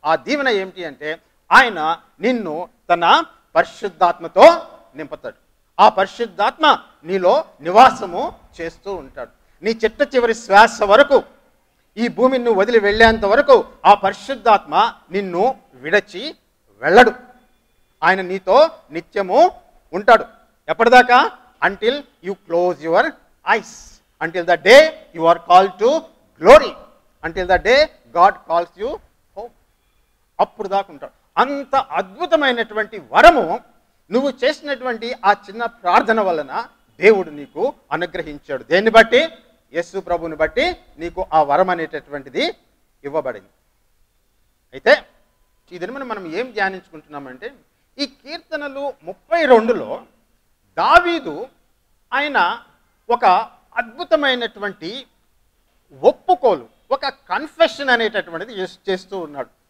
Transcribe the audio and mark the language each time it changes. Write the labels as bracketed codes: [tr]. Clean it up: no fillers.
[te] ఆ దీవెన ఏమిటి అంటే ఆయన నిన్ను తన పరిశుద్ధాత్మతో నింపుతాడు. ఆ పరిశుద్ధాత్మ నీలో నివాసము చేస్తూ ఉంటాడు. నీ చిట్ట చివరి శ్వాస వరకు, ఈ భూమిని నువ్వు వదిలి వెళ్ళేంత వరకు ఆ పరిశుద్ధాత్మ నిన్ను విడచి వెళ్ళడు. ఆయన నీతో నిత్యము ఉంటాడు. ఎప్పటిదాకా? [en] until you close your eyes, until the day you are called to glory, until the day God calls you home. [te] అప్పుడు దాకా ఉంటాడు. అంత అద్భుతమైనటువంటి వరము నువ్వు చేసినటువంటి ఆ చిన్న ప్రార్థన వలన దేవుడు నీకు అనుగ్రహించాడు. దేన్ని బట్టి? యేసు ప్రభువుని బట్టి నీకు ఆ వరం అనేటటువంటిది ఇవ్వబడింది. అయితే ఈ దినమున మనం ఏం ధ్యానించుకుంటున్నామంటే ఈ కీర్తనలు 32లో దావీదు ఆయన ఒక అద్భుతమైనటువంటి ఒప్పుకోలు, ఒక కన్ఫెషన్ అనేటటువంటిది చేస్తూ ఉన్నాడు.